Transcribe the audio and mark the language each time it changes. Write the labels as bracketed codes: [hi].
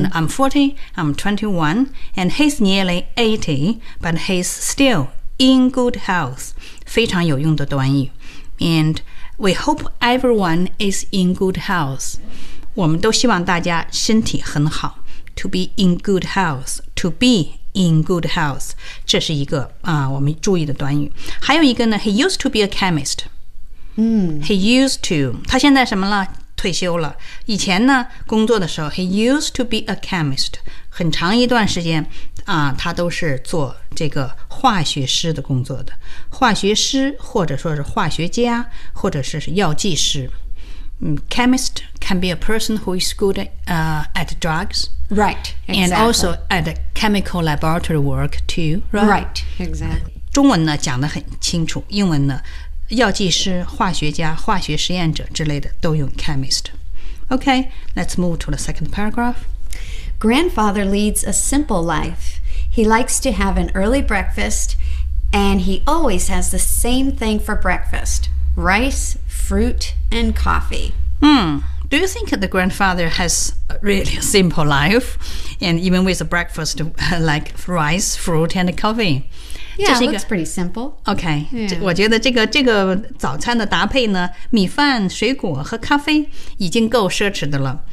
[en] 者 I'm 40， I'm 21， and he's nearly 80， but he's still in good health。 [zh] 非常有用的短语。 [en] And we hope everyone is in good health。 [zh] 我们都希望大家身体很好。 [en] To be in good health。 To be。 In good health, [zh] 这是一个、我们注意的短语。还有一个呢 [en] ，He used to be a chemist.、 Mm. He used to. [zh] 他现在什么了？退休了。以前呢，工作的时候 ， [en] He used to be a chemist. [zh] 很长一段时间、他都是做这个化学师的工作的。化学师或者说是化学家，或者是药剂师。 [en] Chemist can be a person who is good at drugs. Right, exactly. And also at chemical laboratory work too, right? Right, exactly. [zh] 中文呢讲得很清楚，英文呢，药剂师、化学家、化学实验者之类的都用 chemist. [en] Okay, let's move to the second paragraph. Grandfather leads a simple life. He likes to have an early breakfast, and he always has the same thing for breakfast. Rice, fruit, and coffee. Do you think the grandfather has really a simple life? And even with a breakfast like rice, fruit, and coffee? Yeah, looks pretty simple. Okay.、 Yeah. [zh] 我觉得这个早餐的搭配呢，米饭、水果和咖啡已经够奢侈的了。